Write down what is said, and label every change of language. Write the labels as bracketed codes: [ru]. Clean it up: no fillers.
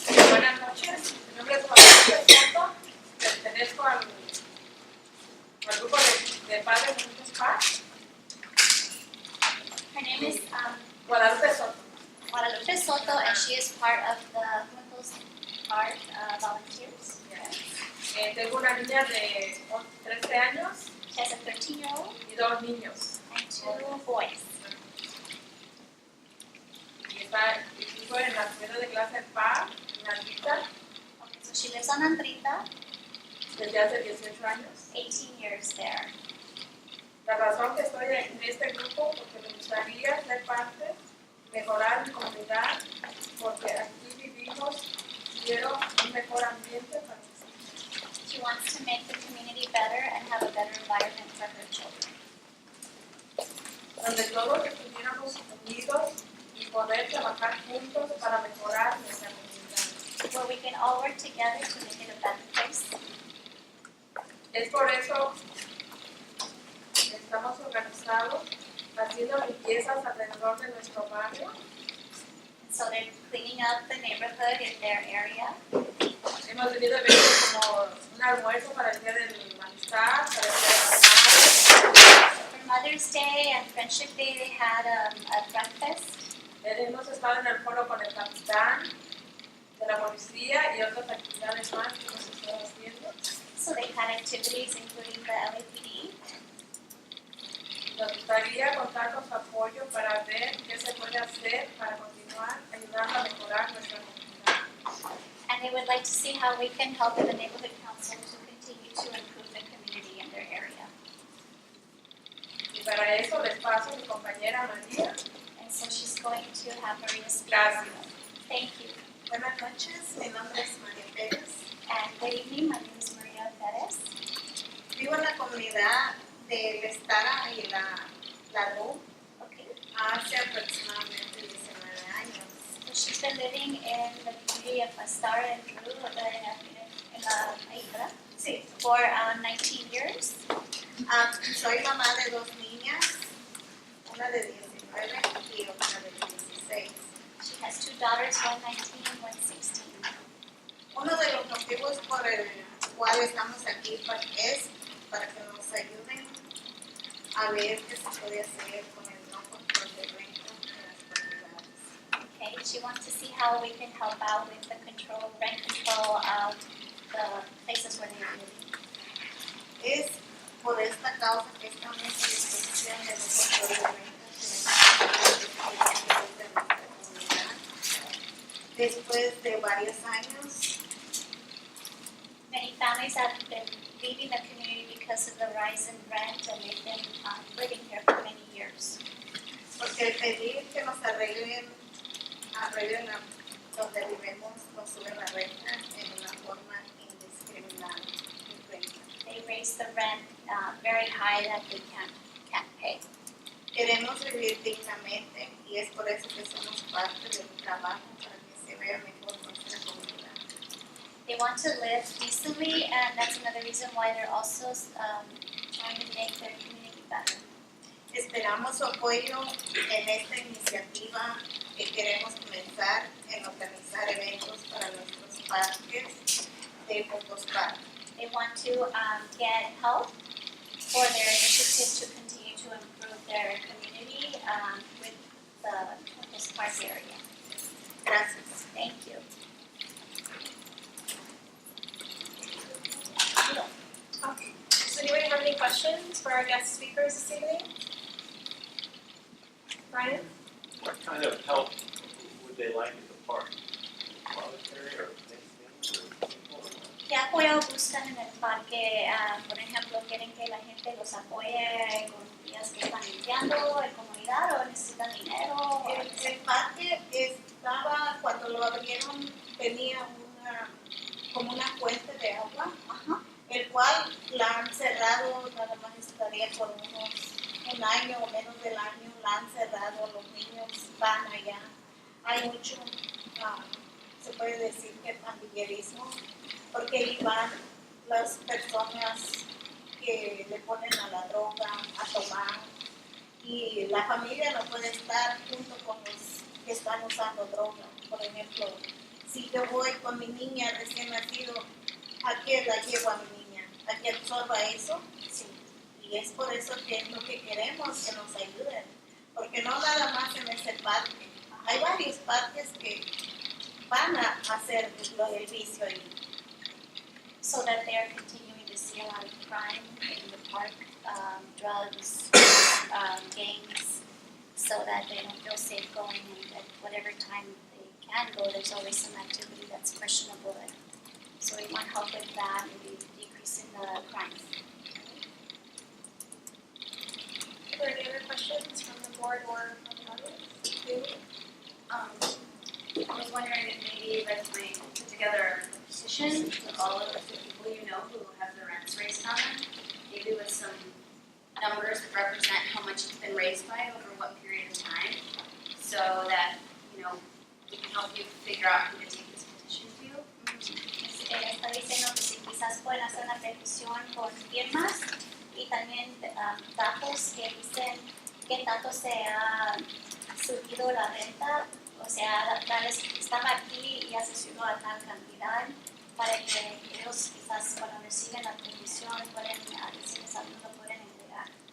[es] Buenas noches, mi nombre es Guadalupe Soto, pertenezco al grupo de padres Juntos Park. [en] Her name is Guadalupe Soto. Guadalupe Soto, and she is part of the Juntos Park volunteers. [es] Tengo una niña de 13 años [en] She has a 13-year-old [es] y 2 niños. [en] and 2 boys. [es] Y está incluso en la primera de clase en PAR, en Andita, [en] Okay, so she lives on Andrita, [es] desde hace 18 años. [en] 18 years there. [es] La razón que estoy en este grupo porque me gustaría ser parte, mejorar mi comunidad, porque aquí vivimos, quiero un mejor ambiente para mis hijos. [en] She wants to make the community better and have a better environment for her children. [es] Donde todos estuviéramos unidos y poder trabajar juntos para mejorar nuestra comunidad. [en] Where we can all work together to make it a better place. [es] Es por eso que estamos organizados, haciendo limpiezas alrededor de nuestro barrio. [en] So they're cleaning up the neighborhood in their area. [es] Hemos tenido eventos como un almuerzo para el Día de la Amistad, para el Día de las Madres. [en] For Mother's Day and Friendship Day, they had a breakfast. [es] Hemos estado en el foro con el capitán de la policía y otras actividades más que hemos estado haciendo. [en] So they had activities including the LAPD. [es] Nos gustaría contar con su apoyo para ver qué se puede hacer para continuar ayudando a mejorar nuestra comunidad. [en] And they would like to see how we can help the neighborhood council to continue to improve the community in their area. [es] Y para eso les paso a mi compañera María. [en] And so she's going to have Maria speak. [es] Gracias. [en] Thank you. [es] Buenas noches, mi nombre es María Pérez. [en] And good evening, my name is Maria Perez. [es] Vivo en la comunidad de Estara y la Luz [en] Okay. [es] hace aproximadamente 19 años. [en] So she's been living in the community of Astara and Drew in Aibra [es] Sí. [en] for 19 years. [es] Soy mamá de 2 niñas, una de 19 y otra de 16. [en] She has 2 daughters, one 19 and one 16. [es] Uno de los motivos por el cual estamos aquí es para que nos ayuden a ver qué se puede hacer con el no control de renta en las propiedades. [en] Okay, she wants to see how we can help out with the rent control of the places where they're living. [es] Es por esta causa que estamos en disposición de no control de renta de nuestra comunidad. Después de varios años, [en] Many families have been leaving the community because of the rise in rent, and they've been living here for many years. [es] porque el pedir que nos arreglen donde vivimos, nos suben la renta en una forma indiscriminada. [en] They raise the rent very high that they can't pay. [es] Queremos vivir dignamente y es por eso que somos parte del trabajo para que se vea mejor nuestra comunidad. [en] They want to live decently, and that's another reason why they're also trying to make their community better. [es] Esperamos su apoyo en esta iniciativa que queremos comenzar en organizar eventos para nuestros parques de Pocospa. [en] They want to get help for their initiative to continue to improve their community with this park area. [es] Gracias. [en] Thank you. Does anybody have any questions for our guest speakers this evening? Brian? What kind of help would they like at the park? Monetary or anything or? [es] ¿Qué apoyo buscan en el parque? Por ejemplo, ¿quieren que la gente los apoye con días que están limpiando en comunidad o necesitan dinero? El parque estaba, cuando lo abrieron, tenía como una fuente de agua, el cual la han cerrado, nada más estaría por un año o menos del año, la han cerrado, los niños van allá. Hay mucho, se puede decir que pandillerismo, porque ahí van las personas que le ponen a la droga, a tomar, y la familia no puede estar junto con los que están usando droga. Por ejemplo, si yo voy con mi niña recién nacido, ¿a qué la llevo a mi niña? ¿A que absorba eso? Sí. Y es por eso que es lo que queremos, que nos ayuden. Porque no nada más en ese parque. Hay varios parques que van a hacer el vicio ahí. [en] So that they're continuing to see a lot of crime in the park, drugs, gangs, so that they don't feel safe going, and at whatever time they can go, there's always some activity that's questionable there. So we want help with that, maybe decreasing the crime. Are there any other questions from the board or from the audience? I was wondering if maybe you guys might put together a petition with all of the people you know who have their rents raised on them, maybe with some numbers that represent how much it's been raised by over what period of time, so that, you know, we can help you figure out who to take this petition to. [es] Está diciendo que si quizás pueden hacer una petición con firmas y también datos que dicen qué tanto se ha subido la renta, o sea, darles, estaba aquí y se subió a tal cantidad, para que ellos quizás cuando reciben la petición pueden decirles a dónde lo pueden entregar.